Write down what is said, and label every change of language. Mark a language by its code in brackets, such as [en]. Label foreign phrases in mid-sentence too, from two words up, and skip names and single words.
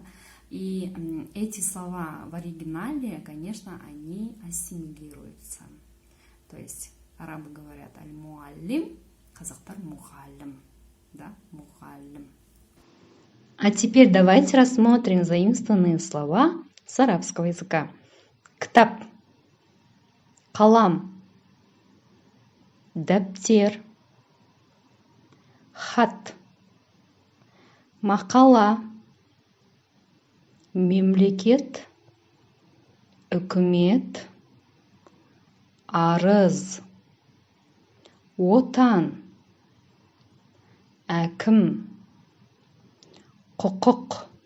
[ru] И эти слова в оригинале, конечно, они ассимилируются. То есть арабы говорят аль-муаллим, казахтар мухаллим, да, мухаллим. А теперь давайте рассмотрим заимствованные слова с арабского языка. [kk] Ктаб, калам, даптер, хат, мақала, мемлекет, үкімет, арыз, отан, әкім, құқық,